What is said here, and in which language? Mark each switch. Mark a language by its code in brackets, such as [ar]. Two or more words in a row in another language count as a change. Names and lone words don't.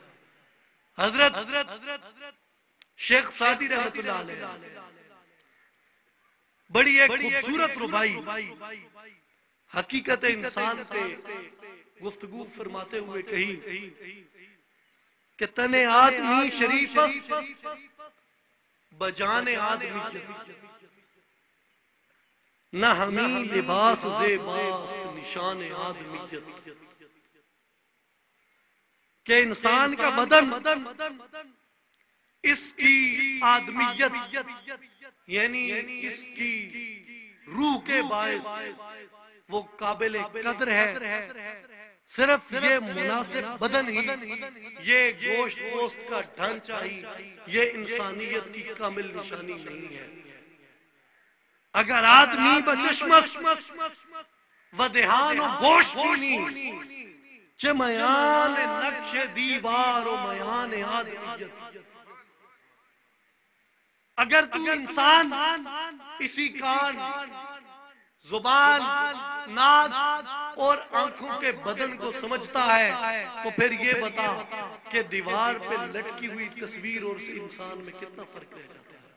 [ur] حضرت شیخ سعدی [ar] رحمت اللہ علیہ [ur] بڑی ایک خوبصورت ربائی حقیقت انسان پہ گفتگو فرماتے ہوئے کہی کہ [fa] تن آدمی شریف بجان آدمی نہ ہمیں لباس زیباست نشان آدمیت. [ur] کہ انسان کا بدن اس کی آدمیت یعنی اس کی روح کے باعث وہ قابل قدر ہے. صرف یہ مناسب بدن ہی، یہ گوشت پوست کا ڈھانچہ ہی یہ انسانیت کی کامل نشانی نہیں ہے. [fa] اگر آدمی بچشمش و دہان و گوشت بینی چه میان نقش دیوار و میان آدمیت. [ur] اگر تو انسان اسی کان، زبان، ناک اور آنکھوں کے بدن کو سمجھتا ہے تو پھر یہ بتا کہ دیوار پہ لٹکی ہوئی تصویر اور اس انسان میں کتنا فرق رہ جاتا ہے.